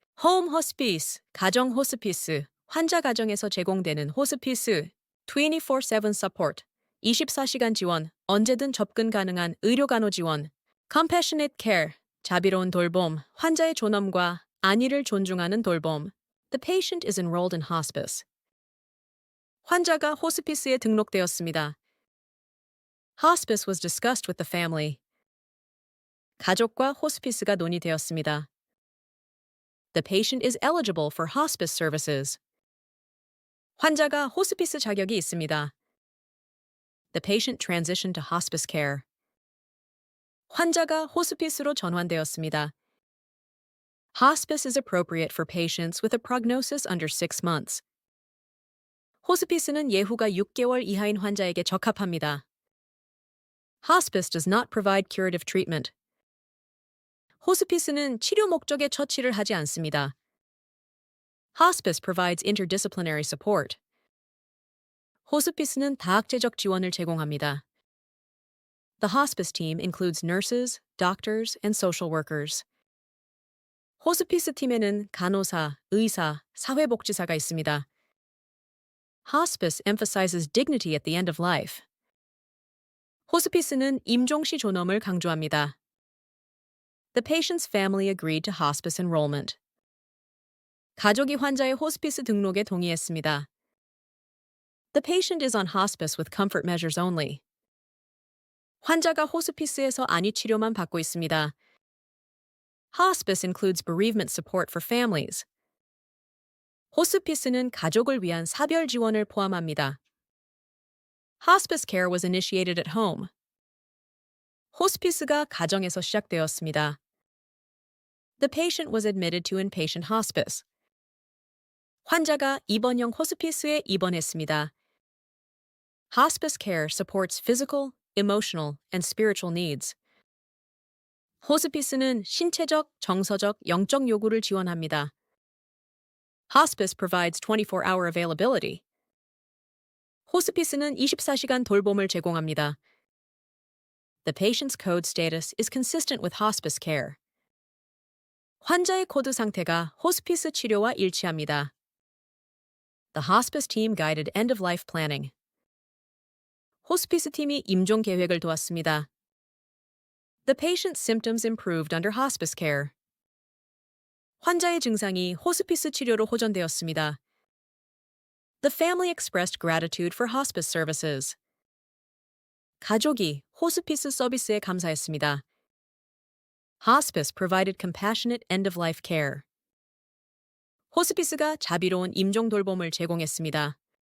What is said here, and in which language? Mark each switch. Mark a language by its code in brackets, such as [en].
[en] Home hospice, [ko] 가정 호스피스, 환자 가정에서 제공되는 호스피스. [en] 24/7 support, [ko] 24시간 지원, 언제든 접근 가능한 의료간호 지원. [en] Compassionate care, [ko] 자비로운 돌봄, 환자의 존엄과 안위를 존중하는 돌봄. [en] The patient is enrolled in hospice. [ko] 환자가 호스피스에 등록되었습니다. [en] Hospice was discussed with the family. [ko] 가족과 호스피스가 논의되었습니다. [en] The patient is eligible for hospice services. [ko] 환자가 호스피스 자격이 있습니다. [en] The patient transitioned to hospice care. [ko] 환자가 호스피스로 전환되었습니다. [en] Hospice is appropriate for patients with a prognosis under 6 months. [ko] 호스피스는 예후가 6개월 이하인 환자에게 적합합니다. [en] Hospice does not provide curative treatment. [ko] 호스피스는 치료 목적의 처치를 하지 않습니다. [en] Hospice provides interdisciplinary support. [ko] 호스피스는 다학제적 지원을 제공합니다. [en] The hospice team includes nurses, doctors, and social workers. [ko] 호스피스 팀에는 간호사, 의사, 사회복지사가 있습니다. [en] Hospice emphasizes dignity at the end of life. [ko] 호스피스는 임종시 존엄을 강조합니다. [en] The patient's family agreed to hospice enrollment. [ko] 가족이 환자의 호스피스 등록에 동의했습니다. [en] The patient is on hospice with comfort measures only. [ko] 환자가 호스피스에서 안위 치료만 받고 있습니다. [en] Hospice includes bereavement support for families. [ko] 호스피스는 가족을 위한 사별 지원을 포함합니다. [en] Hospice care was initiated at home. [ko] 호스피스가 가정에서 시작되었습니다. [en] The patient was admitted to inpatient hospice. [ko] 환자가 입원형 호스피스에 입원했습니다. [en] Hospice care supports physical, emotional, and spiritual needs. [ko] 호스피스는 신체적, 정서적, 영적 요구를 지원합니다. [en] Hospice provides 24-hour availability. [ko] 호스피스는 24시간 돌봄을 제공합니다. [en] The patient's code status is consistent with hospice care. [ko] 환자의 코드 상태가 호스피스 치료와 일치합니다. [en] The hospice team guided end-of-life planning. [ko] 호스피스 팀이 임종 계획을 도왔습니다. [en] The patient's symptoms improved under hospice care. [ko] 환자의 증상이 호스피스 치료로 호전되었습니다. [en] The family expressed gratitude for hospice services. [ko] 가족이 호스피스 서비스에 감사했습니다. [en] Hospice provided compassionate end-of-life care. [ko] 호스피스가 자비로운 임종 돌봄을 제공했습니다.